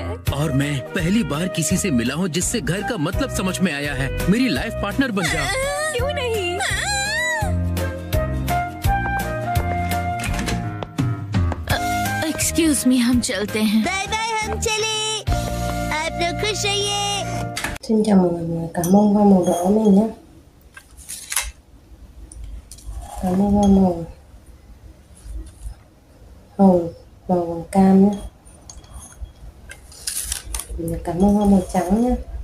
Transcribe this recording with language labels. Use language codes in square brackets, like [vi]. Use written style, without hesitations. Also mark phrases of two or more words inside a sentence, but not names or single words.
[hi] और मैं पहली बार किसी से मिला हूँ जिससे घर का मतलब समझ में आया है। मेरी [en] life partner [hi] बन जाओ। क्यों नहीं? [en] excuse me, [hi] हम चलते हैं। [en] bye bye, [hi] हम चले। आप लोग खुश रहिए। [vi] Xin chào mọi người, cảm ơn hoa màu đỏ này nhé. Cảm ơn hoa màu hồng, màu vàng cam nhé. Cảm ơn hoa màu trắng nhé.